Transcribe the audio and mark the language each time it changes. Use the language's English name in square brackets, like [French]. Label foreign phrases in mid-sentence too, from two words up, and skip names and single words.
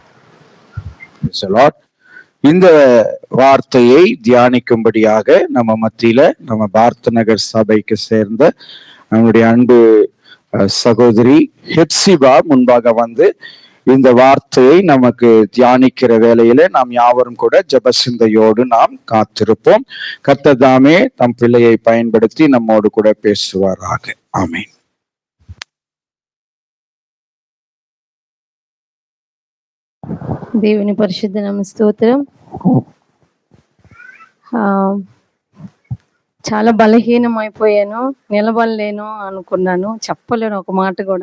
[Tamil] இந்த வார்த்தையை தியானிக்கும்படியாக நம்ம மத்தியில நம்ம பாரத் நகர் சபைக்கு சேர்ந்த நம்முடைய அன்பு சகோதரி ஹெப்சிபா முன்பாக வந்து இந்த வார்த்தையை நமக்கு தியானிக்கிற வேளையில நாம் யாவரும் கூட ஜெபசிந்தையோடு நாம் காத்திருப்போம். கர்த்தர் தாமே தம் பிள்ளையை பயன்படுத்தி நம்மோடு கூட பேசுவாராக. ஆமென். [Telugu] దేవుని పరిశుద్ధ నామ స్తోత్రం. చాలా బలహీనం అయిపోయాను, నిలబడలేను అనుకున్నాను, చెప్పలేను ఒక మాట కూడా.